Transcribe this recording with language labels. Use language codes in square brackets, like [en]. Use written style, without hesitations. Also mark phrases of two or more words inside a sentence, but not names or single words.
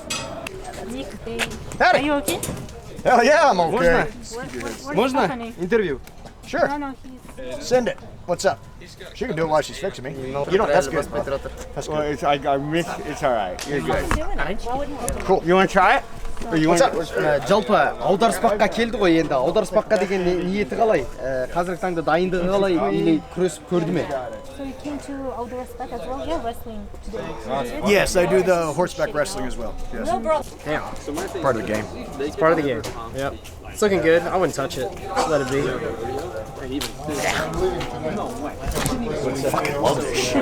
[en] Are you okay? Hell yeah, I'm okay. [ru] Можно [en] interview? Sure. No, Send it. What's up? She can do it while she's fixing me. You don't. That's good. That's good. Well, it's all right. You're good. Cool. You want to try it? Or you want? [kk] Жалпы аударыспаққа келді ғой енді. Аударыспаққа деген ниеті қалай? Қазіргі таңда дайындығы қалай? Или күресіп көрді ме? [en] So you came to Alderspec as well? Yeah, wrestling today. Yes, I do the horseback wrestling as well. Yes. No, bro. Yeah. Part of the game. It's part of the game. Yep. It's looking good. I wouldn't touch it. Just let it be. Fucking love this shit.